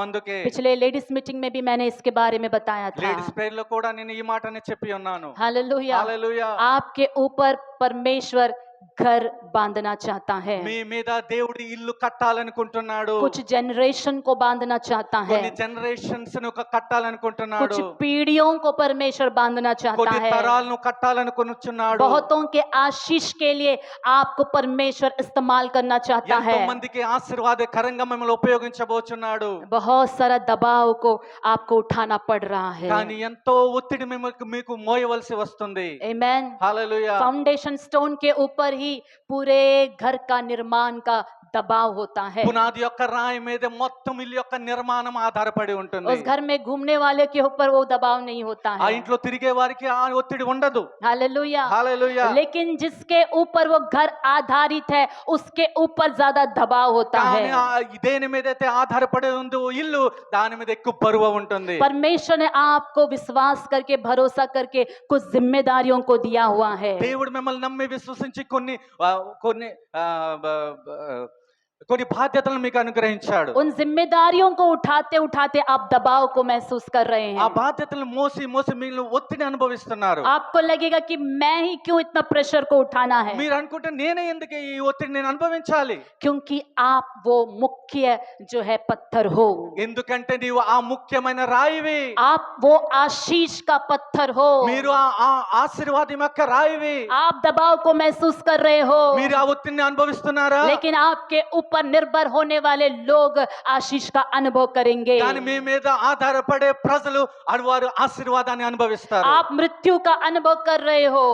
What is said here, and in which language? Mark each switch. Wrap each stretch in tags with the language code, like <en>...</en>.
<te>అందుకే</te> <hi>पिछले ladies meeting में भी मैंने इसके बारे में बताया था।</hi> <te>లేడీస్ ప్రేయర్ లో కూడా నేను ఈ మాటనే చెప్పి ఉన్నాను.</te> <hi>हालेलुया।</hi> <te>హల్లెలూయా.</te> <hi>आपके ऊपर परमेश्वर घर बांधना चाहता है,</hi> <te>మీ మీద దేవుడు ఇల్లు కట్టాలనుకుంటున్నాడు.</te> <hi>कुछ जनरेशन को बांधना चाहता है,</hi> <te>కొన్ని జనరేషన్స్ ను కట్టాలనుకుంటున్నాడు.</te> <hi>कुछ पीढ़ियों को परमेश्वर बांधना चाहता</hi> <te>కొన్ని</te> <hi>है,</hi> <te>తరాలను కట్టాలనుకుంటున్నాడు.</te> <hi>बहुतों के आशीष के लिए आपको परमेश्वर इस्तेमाल करना चाहता</hi> <te>ఎంతో</te> <hi>है,</hi> <te>మందికి ఆశీర్వాదకరంగా మిమ్మల్ని ఉపయోగించబోచున్నాడు.</te> <hi>बहुत सारा दबाव को आपको उठाना पड़ रहा है।</hi> <te>కానీ ఎంతో ఒత్తిడి మీకు మోయవలసి వస్తుంది.</te> <hi>आमेन।</hi> <te>హల్లెలూయా.</te> <hi>फाउंडेशन स्टोन के ऊपर ही पूरे घर का निर्माण का दबाव होता है।</hi> <te>పునాది యొక్క రాయి మీద మొత్తం ఇల్లు యొక్క నిర్మాణం ఆధారపడి ఉంటుంది.</te> <hi>उस घर में घूमने वाले के ऊपर वो दबाव नहीं होता</hi> <te>ఆ</te> <hi>है।</hi> <te>ఇంట్లో తిరిగే వారికి ఆ ఒత్తిడి ఉండదు.</te> <hi>हालेलुया।</hi> <te>హల్లెలూయా.</te> <hi>लेकिन जिसके ऊपर वो घर आधारित है उसके ऊपर ज्यादा दबाव होता है।</hi> <te>కానీ దేని మీద అయితే ఆధారపడి ఉందో ఇల్లు దాని మీద ఎక్కువ బరువు ఉంటుంది.</te> <hi>परमेश्वर ने आपको विश्वास करके भरोसा करके कुछ जिम्मेदारियों को दिया हुआ है।</hi> <te>దేవుడు మిమ్మల్ని నమ్మి విశ్వసించి కొన్ని బాధ్యతలను మీకు అనుగ్రహించాడు.</te> <hi>उन जिम्मेदारियों को उठाते उठाते आप दबाव को महसूस कर रहे</hi> <te>ఆ</te> <hi>हैं।</hi> <te>బాధ్యతలను మోసి మీరు ఒత్తిడి అనుభవిస్తున్నారు.</te> <hi>आपको लगेगा कि मैं ही क्यों इतना प्रेशर को उठाना है,</hi> <te>మీరు అనుకుంటే నేనే ఎందుకు ఈ ఒత్తిడి నేను అనుభవించాలి?</te> <hi>क्योंकि आप वो मुख्य जो है पत्थर हो,</hi> <te>ఎందుకంటే నీవు ఆ ముఖ్యమైన రాయివి.</te> <hi>आप वो आशीष का पत्थर हो,</hi> <te>మీరు ఆ ఆశీర్వాదం యొక్క రాయివి.</te> <hi>आप दबाव को महसूस कर रहे हो,</hi> <te>మీరు ఆ ఒత్తిడిని అనుభవిస్తున్నారా?</te> <hi>लेकिन आपके ऊपर निर्भर होने वाले लोग आशीष का अनुभव करेंगे।</hi> <te>కానీ మీ మీద ఆధారపడే ప్రజలు వారు ఆశీర్వాదాన్ని అనుభవిస్తారు.</te> <hi>आप मृत्यु का अनुभव कर रहे हो,</hi>